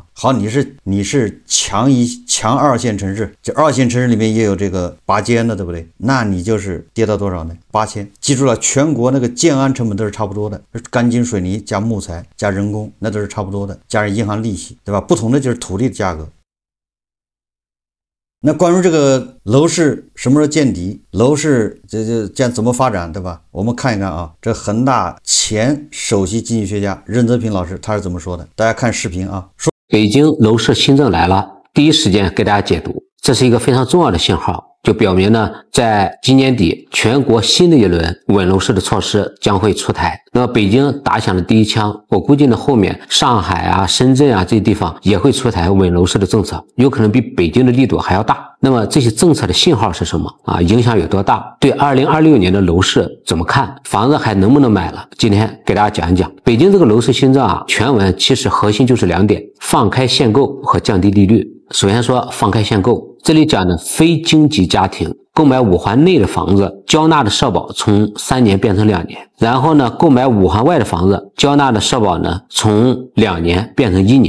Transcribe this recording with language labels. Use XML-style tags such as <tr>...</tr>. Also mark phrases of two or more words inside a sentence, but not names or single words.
<zh>好，你是強2線城市，這2線城市裡面也有這個拔尖的，對不對？那你就是跌到多少呢？8000。記住了，全國那個建安成本都是差不多的，鋼筋水泥加木材加人工，那都是差不多的，加上銀行利息，对吧？不同的就是土地的價格。那關於這個樓市什麼時候見底，樓市這怎麼發展，對吧？我們看一看啊，這恆大前首席經濟學家任澤平老師他是怎麼說的？大家看視頻啊。說北京樓市新政来了，第一時間給大家解讀，這是一個非常重要的信號，就表明呢，在今年底全國新的一輪穩樓市的措施將會出台。那麼北京打響了第一槍，我估計呢後面上海啊、深圳啊这些地方也会出台穩楼市的政策，有可能比北京的力度還要大。那麼這些政策的信號是什麼啊？影響有多大？對2026年的樓市怎麼看？房子還能不能買了？今天給大家講一講北京這個樓市新政啊，全文其實核心就是2點：放開限購和降低利率。首先說放開限購，這裡講的非京籍家庭購買5環內的房子，交納的社保從3年變成2年。然後呢，購買5環外的房子，交納的社保呢從2年變成1年。</zh>